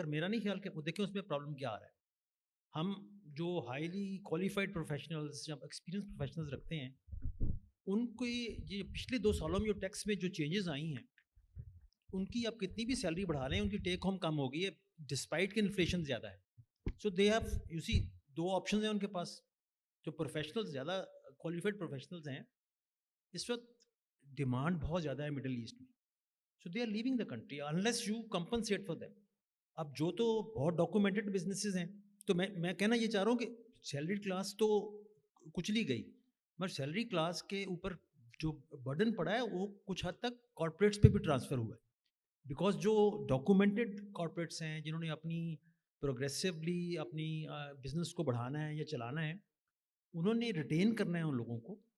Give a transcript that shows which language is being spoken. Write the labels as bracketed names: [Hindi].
[Urdu] مگر میرا نہیں خیال کہ وہ دیکھیں اس میں پرابلم کیا آ رہا ہے. ہم جو ہائیلی کوالیفائڈ پروفیشنلز یا ایکسپیرینس پروفیشنلز رکھتے ہیں ان کو یہ پچھلے 2 سالوں میں جو ٹیکس میں جو چینجز آئی ہیں ان کی آپ کتنی بھی سیلری بڑھا لیں ان کی ٹیک ہوم کم ہو گئی ہے ڈسپائٹ کہ انفلیشن زیادہ ہے. [English] so they have you see [Urdu] 2 options ہیں ان کے پاس. جو پروفیشنلز زیادہ کوالیفائڈ پروفیشنلز ہیں اس وقت ڈیمانڈ بہت زیادہ ہے مڈل ایسٹ میں. [English] So they are living the country unless you compensate for them. [Urdu] اب جو تو بہت ڈاکومنٹڈ بزنسز ہیں تو میں کہنا یہ چاہ رہا ہوں کہ سیلریڈ کلاس تو کچلی گئی، مگر سیلری کلاس کے اوپر جو برڈن پڑا ہے وہ کچھ حد تک کارپوریٹس پہ بھی ٹرانسفر ہوا ہے. بیکاز جو ڈاکومنٹڈ کارپوریٹس ہیں جنہوں نے اپنی پروگریسولی اپنی بزنس کو بڑھانا ہے یا چلانا ہے انہوں نے ریٹین کرنا ہے ان لوگوں کو.